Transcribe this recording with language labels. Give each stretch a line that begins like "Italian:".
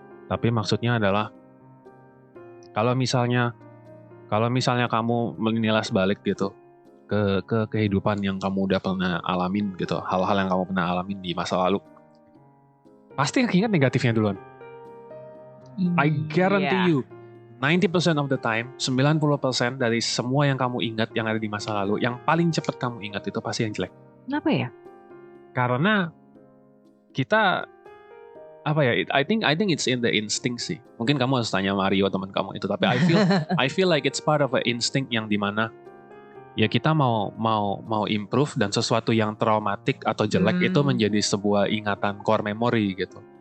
Indonesian: Tapi maksudnya adalah kalau misalnya kamu menilas balik gitu ke kehidupan yang kamu udah pernah alamin gitu, hal-hal yang kamu pernah alamin di masa lalu, pasti ingat negatifnya duluan.
English: I guarantee you 90% of the time,
Indonesian: 90% dari semua yang kamu ingat yang ada di masa lalu, yang paling cepat kamu ingat itu pasti yang jelek. Kenapa ya? Karena kita
English: I think it's in the instinct sih.
Indonesian: Mungkin kamu harus tanya Mario teman kamu itu, tapi
English: I feel like it's part of an instinct
Indonesian: yang dimana ya kita mau improve, dan sesuatu yang traumatik atau jelek itu menjadi sebuah ingatan core memory gitu.